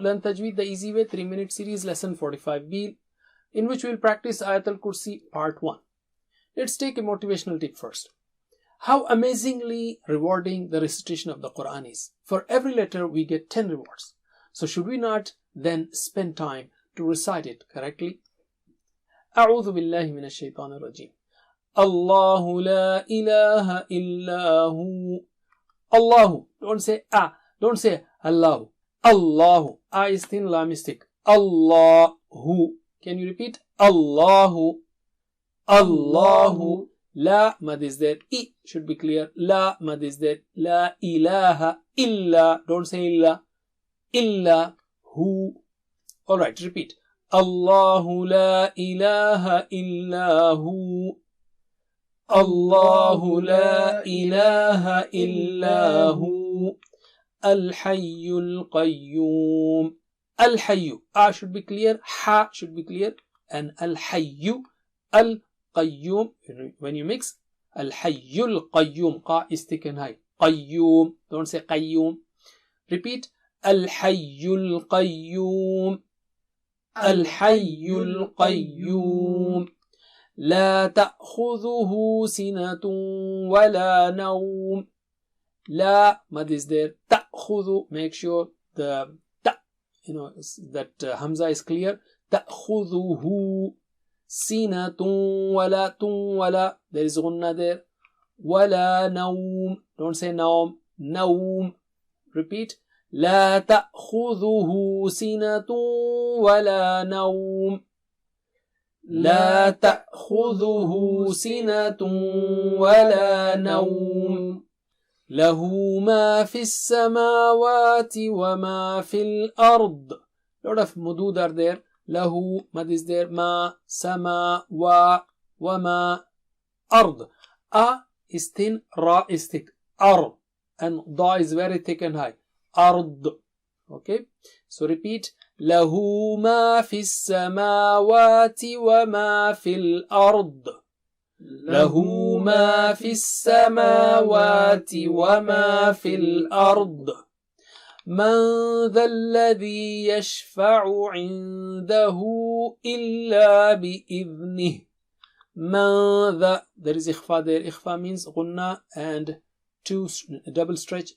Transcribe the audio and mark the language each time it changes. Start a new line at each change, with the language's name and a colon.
English: Learn Tajweed the easy way 3-minute series lesson 45B, in which we will practice Ayatul Kursi part 1. Let's take a motivational tip first. How amazingly rewarding the recitation of the Quran is. For every letter we get 10 rewards. So should we not then spend time to recite it correctly?
Arabic: أعوذ بالله من الشيطان الرجيم. الله لا إله إلا هو. Allahu.
English: Don't say ah. Don't say Allahu. Allahu. Ah is thin, lam is thick. Allahu. Can you repeat? Allahu. Allahu. La mad is there. I should be clear. La mad is there. La ilaha illa. Don't say illa. Illa hu. Alright, repeat.
Arabic: Allahu la ilaha illa hu. الله لا إله إلا هو الحي القيوم.
English: الحي should be clear, ha should be clear, and
Arabic: الحي القيوم.
English: When you mix الحي القيوم, qa is thick and high.
Arabic: قيوم,
English: don't say
Arabic: قيوم. Repeat الحي القيوم. الحي القيوم. لا تأخذه سنة ولا نوم.
English: لا mad is there. تأخذ, make sure the ta, that hamza is clear.
Arabic: تأخذه سنة ولا
English: there is gunna there.
Arabic: ولا نوم,
English: don't say
Arabic: نوم. نوم. Repeat. لا تأخذه سنة ولا نوم. لا تأخذه سنة ولا نوم. له ما في السماوات وما في الأرض.
English: Lot of mudud are there. له mad is there.
Arabic: ما سما وما أرض.
English: A is thin, ra is thick. Ar, and da is very thick and high. Ard. Okay, so repeat.
Arabic: له ما في السماوات وما في الأرض. له ما في السماوات وما في الأرض. من ذا الذي يشفع عنده إلا بإذنه.
English: من ذا, there is إخفاء there. إخفاء means غنى and two double stretch.